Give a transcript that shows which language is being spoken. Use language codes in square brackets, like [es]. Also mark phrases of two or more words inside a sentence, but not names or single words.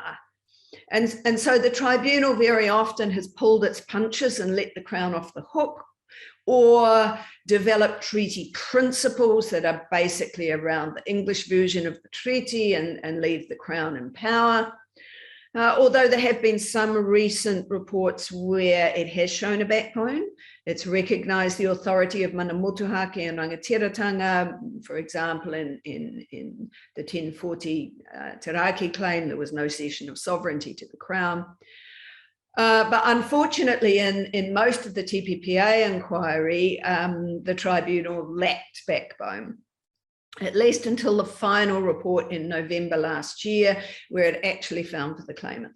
[en] And so the tribunal very often has pulled its punches and let the Crown off the hook, or develop treaty principles that are basically around the English version of the treaty and leave the Crown in power. Although there have been some recent reports where it has shown a backbone. It's recognised the authority of [mi] mana motuhake [en] and Rangatiratanga. For example, in the 1040 Tiraki claim, there was no cession of sovereignty to the Crown. But unfortunately, in most of the Tppa inquiry, the tribunal lacked backbone, at least until the final report in November last year, where it actually found for the claimants.